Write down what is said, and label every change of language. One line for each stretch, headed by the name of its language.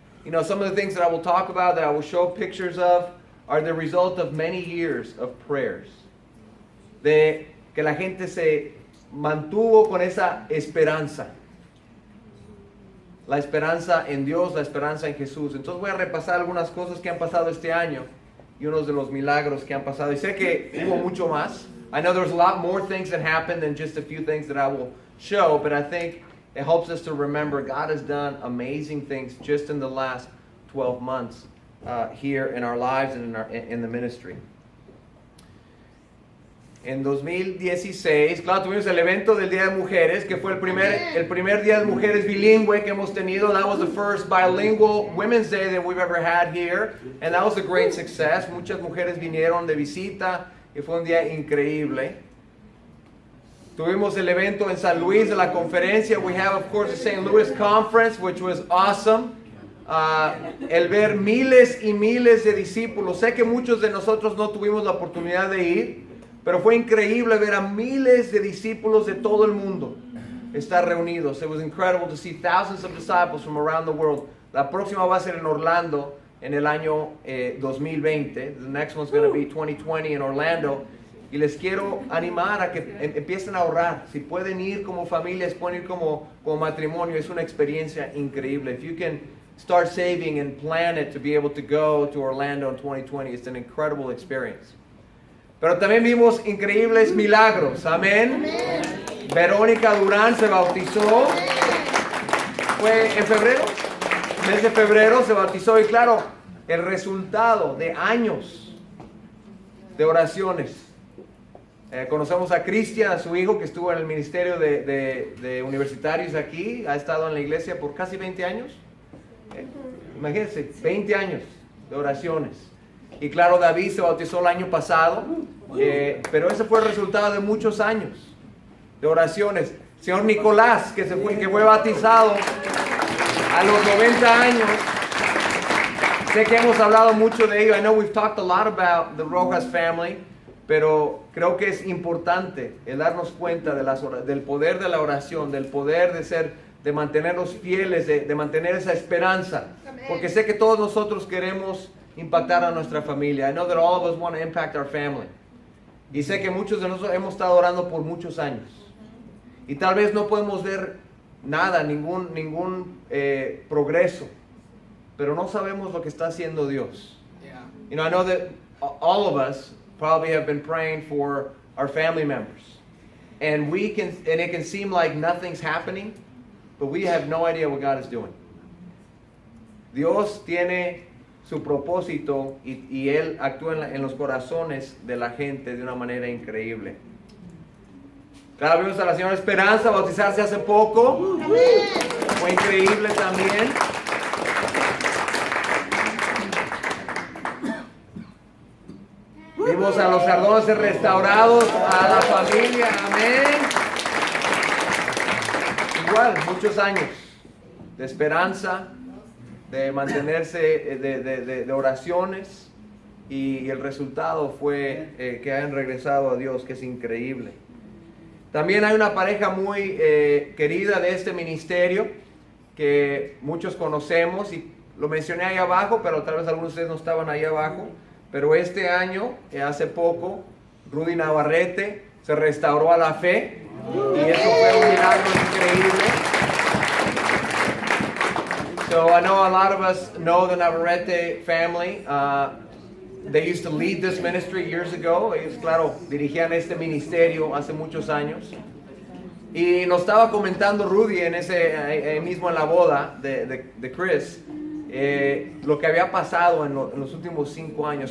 English: You know, some of the things that I will talk about, that I will show pictures of, are the result of many years of prayers.
Spanish: De que la gente se mantuvo con esa esperanza. La esperanza en Dios, la esperanza en Jesús. Entonces voy a repasar algunas cosas que han pasado este año y unos de los milagros que han pasado. Y sé que hubo mucho más.
English: I know there's a lot more things that happened than just a few things that I will show, but I think it helps us to remember God has done amazing things just in the last 12 months here in our lives and in the ministry.
Spanish: En 2016, claro, tuvimos el evento del Día de Mujeres, que fue el primer Día de Mujeres bilingüe que hemos tenido.
English: That was the first bilingual Women's Day that we've ever had here, and that was a great success.
Spanish: Muchas mujeres vinieron de visita y fue un día increíble. Tuvimos el evento en San Luis de la conferencia.
English: We have, of course, the St. Louis Conference, which was awesome.
Spanish: El ver miles y miles de discípulos. Sé que muchos de nosotros no tuvimos la oportunidad de ir, pero fue increíble ver a miles de discípulos de todo el mundo estar reunidos.
English: It was incredible to see thousands of disciples from around the world.
Spanish: La próxima va a ser en Orlando en el año 2020.
English: The next one's going to be 2020 in Orlando.
Spanish: Y les quiero animar a que empiecen a ahorrar. Si pueden ir como familias, pueden ir como matrimonio. Es una experiencia increíble.
English: If you can start saving and plan it to be able to go to Orlando in 2020, it's an incredible experience.
Spanish: Pero también vimos increíbles milagros. Amén. Verónica Durán se bautizó. Fue en febrero. Mes de febrero se bautizó. Y claro, el resultado de años de oraciones. Conocemos a Cristian, a su hijo, que estuvo en el ministerio de universitarios aquí. Ha estado en la iglesia por casi 20 años. Imagínense, 20 años de oraciones. Y claro, David se bautizó el año pasado, pero ese fue el resultado de muchos años de oraciones. Señor Nicolás, que fue bautizado a los 90 años. Sé que hemos hablado mucho de ello.
English: I know we've talked a lot about the Rojas family,
Spanish: pero creo que es importante el darnos cuenta del poder de la oración, del poder de mantenernos fieles, de mantener esa esperanza. Porque sé que todos nosotros queremos impactar a nuestra familia.
English: I know that all of us want to impact our family.
Spanish: Y sé que muchos de nosotros hemos estado orando por muchos años. Y tal vez no podemos ver nada, ningún progreso, pero no sabemos lo que está haciendo Dios.
English: Yeah. You know, I know that all of us probably have been praying for our family members, and it can seem like nothing's happening, but we have no idea what God is doing.
Spanish: Dios tiene su propósito y Él actúa en los corazones de la gente de una manera increíble. Claro, vimos a la señora Esperanza bautizarse hace poco. Fue increíble también. Vimos a los Sardones restaurados, a la familia, amén. Igual, muchos años de esperanza, de mantenerse, de oraciones, y el resultado fue que hayan regresado a Dios, que es increíble. También hay una pareja muy querida de este ministerio que muchos conocemos, y lo mencioné ahí abajo, pero tal vez algunos de ustedes no estaban ahí abajo. Pero este año, hace poco, Rudy Navarrete se restauró a la fe, y eso fue un milagro increíble.
English: So I know a lot of us know the Navarrete family. They used to lead this ministry years ago.
Spanish: Ellos, claro, dirigían este ministerio hace muchos años. Y nos estaba comentando Rudy mismo en la boda de Chris, lo que había pasado en los últimos 5 años.